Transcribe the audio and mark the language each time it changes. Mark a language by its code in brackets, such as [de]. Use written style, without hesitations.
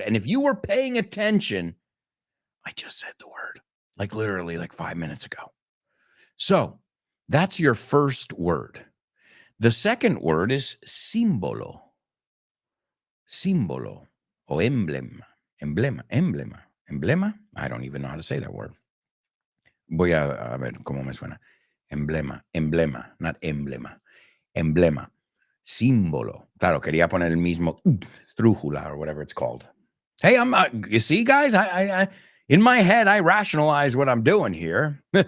[en] And if you were paying attention, I just said the word, like literally like 5 minutes ago. So that's your first word. The second word is símbolo. [es] Símbolo o emblema. Emblema. [en] I don't even know how to say that word. [es] Voy a ver cómo me suena. Emblema, not emblema. Emblema. símbolo. Claro, quería poner el mismo trújula [en] or whatever it's called. Hey, you see, guys, I in my head, I rationalize what I'm doing here.